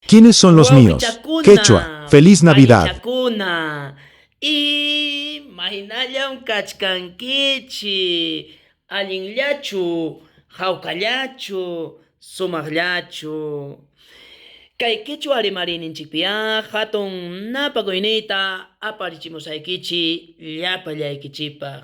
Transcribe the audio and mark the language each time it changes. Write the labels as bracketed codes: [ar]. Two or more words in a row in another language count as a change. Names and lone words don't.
[es] ¿Quiénes son los míos? Quechua, [qu] Waukichakuna, [es] feliz Navidad. [qu] panichakuna, imahinallam kachkankichi, allinllachu, hawkallachu, sumaqllachu. Kay quechua rimarininchikpiqa hatun napakuyniyta aparichimusaykichi llapallaykichipaq.